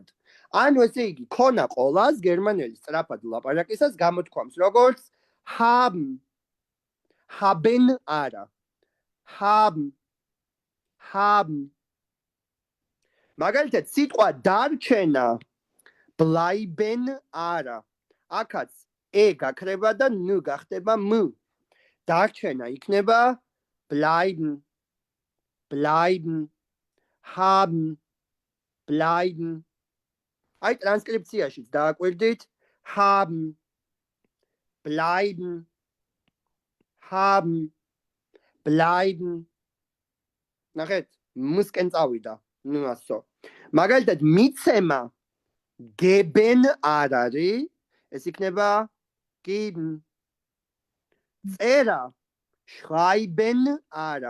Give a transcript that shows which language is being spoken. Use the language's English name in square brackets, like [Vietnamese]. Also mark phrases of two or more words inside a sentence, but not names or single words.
[Georgian] ანუ ესე იგი, ქონა ყოლას გერმანელი სწრაფად ლაპარაკისას გამოთქვამს როგორც haben არა. haben. მაგალითად, სიტყვა დარჩენა bleiben არა. აქაც გაქრება და გახდება დარჩენა იქნება bleiben. [German] haben. bleiben. [Georgian] აი ტრანსკრიფციაშიც დააკვირდით haben. [German] bleiben. bleiben. [Georgian] ნახეთ, მსკენ წავიდა. ასო. მაგალითად, მიცემა geben არ არის, ეს იქნება geben. წერა schreiben არა.